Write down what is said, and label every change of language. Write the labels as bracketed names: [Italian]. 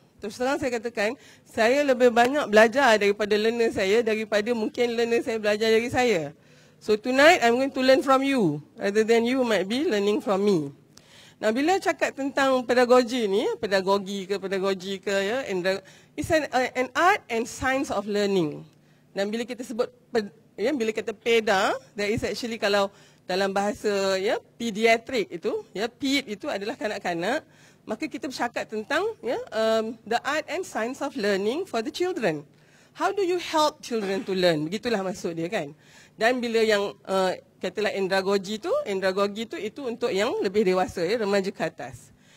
[Malay] Terus terang saya katakan, saya lebih banyak belajar daripada learner saya, daripada mungkin learner saya belajar dari saya. [English] So tonight I'm going to learn from you, rather than you might be learning from me. [Malay] Nah, bila cakap tentang pedagogi ni, pedagogi ke [English] it's an art and science of learning. [Malay] Dan bila kita sebut bila kata peda, [English] there is actually, [Malay] kalau dalam bahasa pediatric itu, ped itu adalah kanak-kanak, maka kita bercakap tentang [English] the art and science of learning for the children. How do you help children to learn? [Malay] Begitulah maksud dia, kan. Dan bila yang katalah endragogi itu untuk yang lebih dewasa, remaja ke atas.